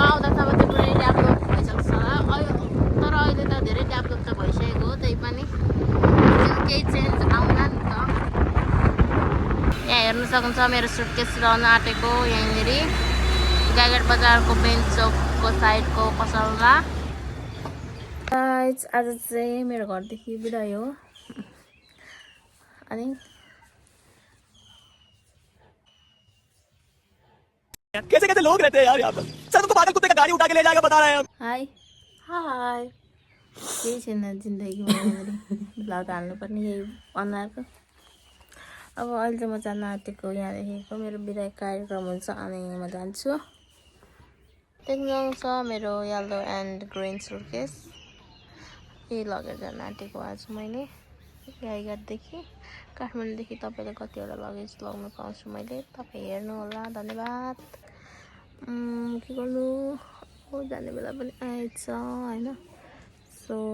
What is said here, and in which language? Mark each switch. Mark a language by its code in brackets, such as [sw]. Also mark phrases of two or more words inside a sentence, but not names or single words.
[ne] आउँदासम्म चाहिँ पुरै डेभलप भइसक्छ होला तर अहिले त धेरै डेभलप त भइसकेको हो त्यही पनि केही चेन्ज आउला नि त यहाँ हेर्नु सक्नुहुन्छ मेरो सुटकेस रहन आँटेको यहीँनिर गाईघाट बजारको बेन्च चौकको साइडको पसलमा आज चाहिँ मेरो घरदेखि बिदाई हो अनि [hi] कैसे कैसे लोग रहते हैं यार यहाँ पर सर तुमको पागल कुत्ते का गाड़ी उठा के ले जाएगा बता रहे हैं हम [ne] हाई हाई केही छैन जिन्दगीमा ब्लग हाल्नुपर्ने यही अनुहारको अब अहिले चाहिँ म जान आँटेको यहाँदेखिको मेरो बिदाई कार्यक्रम हुन्छ अनि म जान्छु देख्नुहुन्छ मेरो [en] yellow and green suitcase [ne] यही लगेर जान आँटेको आज मैले गाईघाटदेखि काठमाडौँदेखि तपाईँले कतिवटा लगेज लगाउनु पाउँछु मैले तपाईँ हेर्नु होला धन्यवाद के गर्नु जाने बेला पनि आएछ होइन सो